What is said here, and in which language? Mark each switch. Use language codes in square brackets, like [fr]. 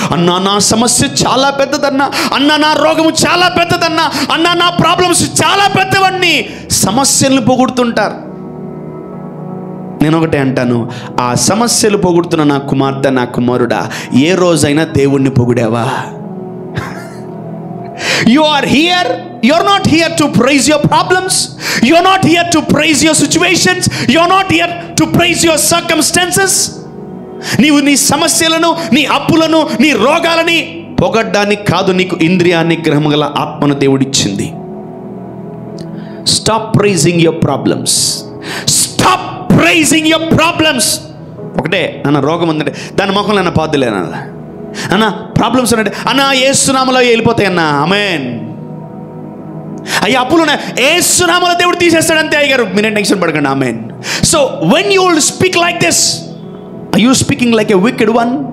[te] అన్నా నా సమస్య చాలా పెద్దదన్నా, అన్నా నా రోగము చాలా పెద్దదన్నా, అన్నా నా ప్రాబ్లమ్స్ చాలా పెద్దవన్నీ సమస్యలను పొగుడుతుంటారు. నేను ఒకటే అంటాను, ఆ సమస్యలు పొగుడుతున్న నా కుమార్తె, నా కుమారుడా, ఏ రోజైనా దేవుణ్ణి పొగిడావా? [en] You are here. You are not here to praise your problems. You are not here to praise your situations. You are not here to praise your circumstances. [te] నీవు నీ సమస్యలను, నీ అప్పులను, నీ రోగాలని పొగడ్డానికి కాదు, నీకు ఇంద్రియ నిగ్రహం గల ఆత్మను దేవుడిచ్చింది. [en] Stop praising your problems. Stop praising your problems. [te] ఒకటే అన్న రోగం ఉందంటే దాని ముఖంలో అన్న పాదులేనా అన్న, ప్రాబ్లమ్స్ అంటే అన్న యేసునామములో వెళ్ళిపోతాయి అన్న, ఆమేన్. అయ్యా అప్పులు యేసునామములో దేవుడు తీసేస్తాడు అంతే అయ్యారు, మీరే టెన్షన్ పడకండి, ఆమేన్. [en] So when you will speak like this, are you speaking like a wicked one?